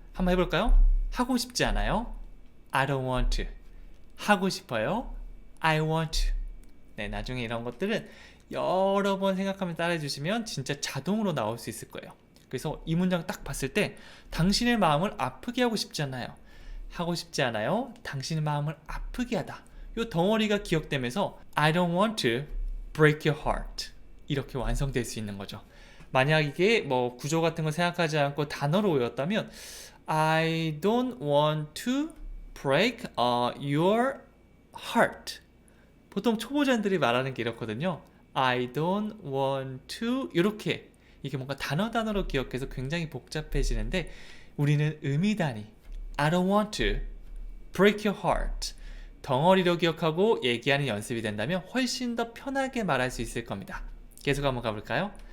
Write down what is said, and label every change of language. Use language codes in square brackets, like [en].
[ko] 한번 해볼까요? 하고 싶지 않아요? [en] I don't want to. [ko] 하고 싶어요? [en] I want to. [ko] 네, 나중에 이런 것들은 여러 번 생각하면 따라해 주시면 진짜 자동으로 나올 수 있을 거예요. 그래서 이 문장 딱 봤을 때 당신의 마음을 아프게 하고 싶지 않아요. 하고 싶지 않아요. 당신의 마음을 아프게 하다. 이 덩어리가 기억되면서 [en] I don't want to break your heart. [ko] 이렇게 완성될 수 있는 거죠. 만약 이게 뭐 구조 같은 거 생각하지 않고 단어로 외웠다면 [en] I don't want to break your heart. [ko] 보통 초보자들이 말하는 게 이렇거든요. [en] I don't want to [ko] 이렇게 이게 뭔가 단어로 기억해서 굉장히 복잡해지는데 우리는 의미 단위 [en] I don't want to break your heart [ko] 덩어리로 기억하고 얘기하는 연습이 된다면 훨씬 더 편하게 말할 수 있을 겁니다. 계속 한번 가볼까요?